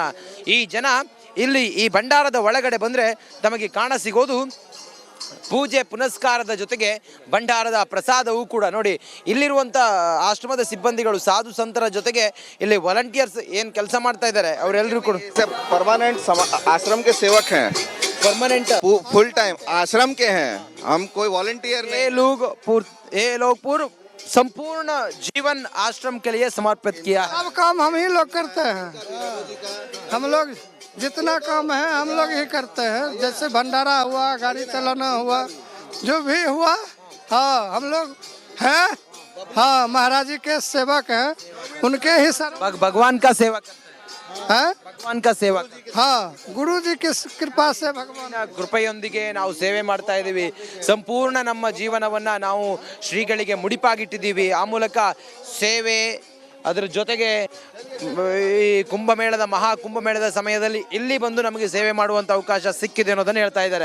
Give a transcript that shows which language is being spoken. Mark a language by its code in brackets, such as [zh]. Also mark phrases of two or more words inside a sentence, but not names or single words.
[kn] ಈ ಜನ ಇಲ್ಲಿ ಈ ಭಂಡಾರದ ಒಳಗಡೆ ಬಂದರೆ ತಮಗೆ ಕಾಣ ಸಿಗೋದು ಪೂಜೆ ಪುನಸ್ಕಾರದ ಜೊತೆಗೆ ಭಂಡಾರದ ಪ್ರಸಾದವೂ ಕೂಡ ನೋಡಿ ಇಲ್ಲಿರುವಂಥ ಆಶ್ರಮದ ಸಿಬ್ಬಂದಿಗಳು ಸಾಧು ಸಂತರ ಜೊತೆಗೆ ಇಲ್ಲಿ ವಾಲಂಟಿಯರ್ಸ್ ಏನು ಕೆಲಸ ಮಾಡ್ತಾ ಇದ್ದಾರೆ ಅವರೆಲ್ಲರೂ ಕೂಡ [hi] परमानेंट आश्रम के सेवक हैं, परमानेंट [en] full time [hi] आश्रम के हैं, हम कोई वॉलंटियर नहीं। ये लोग पूर्व संपूर्ण जीवन आश्रम के लिए समर्पित किया है। सब काम हम ही लोग करते हैं, हम लोग जितना काम है हम लोग ही करते हैं। जैसे भंडारा हुआ, गाड़ी चलाना हुआ, जो भी हुआ, हाँ हम लोग हैं, हाँ महाराज जी के सेवक हैं, उनके ही सर भगवान का सेवक हैं, भगवान का सेवक हाँ गुरु जी की कृपा से भगवान [kn] ಕೃಪೆಯೊಂದಿಗೆ ನಾವು ಸೇವೆ ಮಾಡ್ತಾ ಇದ್ದೀವಿ. ಸಂಪೂರ್ಣ ನಮ್ಮ ಜೀವನವನ್ನ ನಾವು ಶ್ರೀಗಳಿಗೆ ಮುಡಿಪಾಗಿಟ್ಟಿದ್ದೀವಿ. ಆ ಮೂಲಕ ಸೇವೆ ಅದರ ಜೊತೆಗೆ ಈ ಕುಂಭಮೇಳದ ಮಹಾಕುಂಭಮೇಳದ ಸಮಯದಲ್ಲಿ ಇಲ್ಲಿ ಬಂದು ನಮಗೆ ಸೇವೆ ಮಾಡುವಂಥ ಅವಕಾಶ ಸಿಕ್ಕಿದೆ ಅನ್ನೋದನ್ನು ಹೇಳ್ತಾ ಇದ್ದಾರೆ.